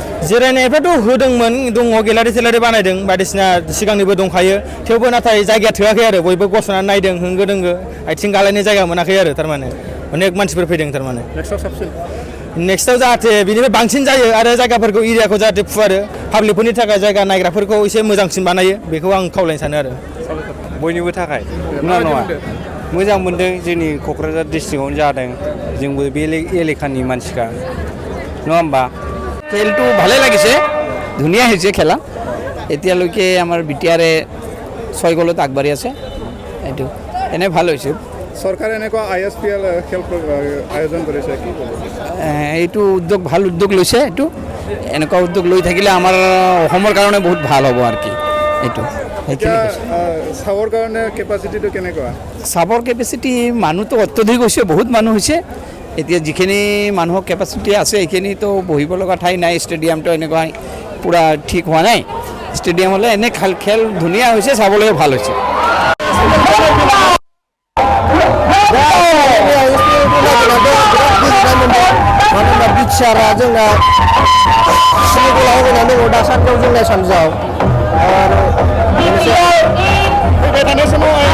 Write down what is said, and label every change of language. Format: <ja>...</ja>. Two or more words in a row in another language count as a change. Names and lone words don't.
<brx>जिरायनायफ्राथ' होदोंमोन दङ गेलारि सेलारि बानायदों बायदिसिना सिगांनिबो दंखायो थेवबो नाथाय जायगाया थोआखै आरो बयबो गसंनानै नायदों होंगो दोंगो आथिं गालायनाय जायगा मोनाखै आरो थारमाने अनेक मानसिफोर फैदों थारमाने नेक्स्टआव जाहाथे बिनिफ्राय बांसिन जायो आरो जायगाफोरखौ एरियाखौ जाहाथे फुवारो पाब्लिकफोरनि थाखाय जायगा नायग्राफोरखौ एसे मोजांसिन बानायो बेखौ आं खावलायनो सानो आरो बयनिबो थाखाय नङा मोजां मोनदों जोंनि क'क्राझार डिस्ट्रिक्टआवनो जादों जोंबो बे एलेकानि मानसिखा नङा होमबा</brx> <as>খেলটো ভালে লাগিছে ধুনীয়া হৈছে খেলা এতিয়ালৈকে আমাৰ বিটিআৰে 6 গলত আগবাঢ়ি আছে এইটো এনে ভাল হৈছে চৰকাৰে এনেকুৱা ISPL খেল আয়োজন কৰিছে কি ক'ব এইটো উদ্যোগ ভাল উদ্যোগ লৈছে এইটো এনেকুৱা উদ্যোগ লৈ থাকিলে আমাৰ অসমৰ কাৰণে বহুত ভাল হ'ব আৰু কি এইটো চাবৰ কাৰণে কেপাচিটিটো কেনেকুৱা চাবৰ কেপাচিটি মানুহটো অত্যধিক হৈছে বহুত মানুহ হৈছে এতিয়া যিখিনি মানুহৰ কেপাচিটি আছে এইখিনিতো বহিব লগা ঠাই নাই ষ্টেডিয়ামটো এনেকুৱা পূৰা ঠিক হোৱা নাই ষ্টেডিয়াম হ'লে এনে খেল ধুনীয়া হৈছে চাবলৈ ভাল হৈছে</as> <brx>बिटिआरआ जोंना सिलिगुरियाव होनानै दङ दा सानफ्राव जोंना सानजौआव फैबाय थानाय समाव</brx>